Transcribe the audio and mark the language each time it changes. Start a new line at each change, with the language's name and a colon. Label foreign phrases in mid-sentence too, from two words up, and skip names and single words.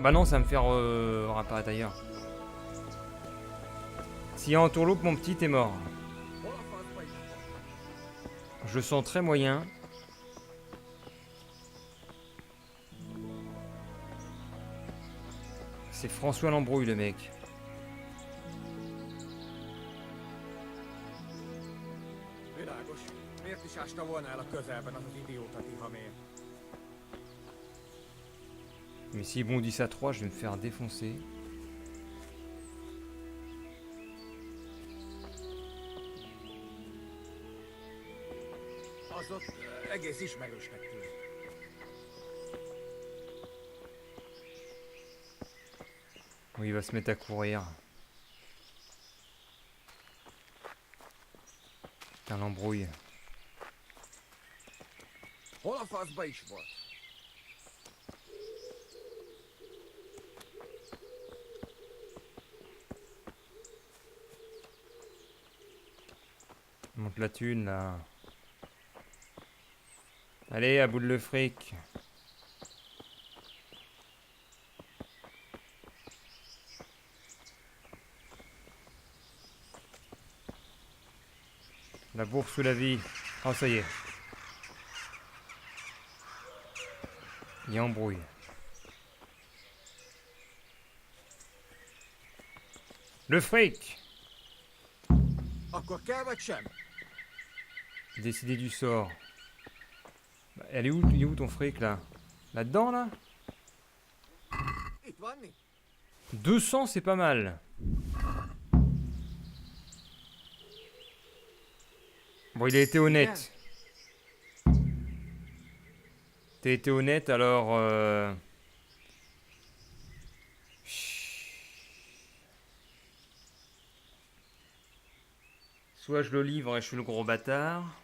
French: Bah non, ça va me faire réapparaître ailleurs. S'il y a entourloupe, mon petit, t'es mort. Je sens très moyen. C'est François l'embrouille, le mec.
Hungarian: Világos. Miért is ásta volna el a közelben az az idióta Tihamér?
French: Mais s'ils bondissent à 3, je vais me faire défoncer.
Hungarian: Az ott egész ismerősnek tűnik.
French: Oui, il va se mettre à courir. Putain, l'embrouille.
Hungarian: Hol a faszba is volt?
French: Monte la thune là. Allez, à bout de le fric. La bourse ou la vie. Oh, ça y est. Il y a embrouille. Le fric!
Hungarian: Akkor kell vagy sem?
French: Décider du sort. Bah, il est où ton fric là? Là-dedans là?
Hungarian: Itt van mi?
French: 200 c'est pas mal. Bon, il a été honnête. T'as été honnête alors... Soit je le livre et je suis le gros bâtard.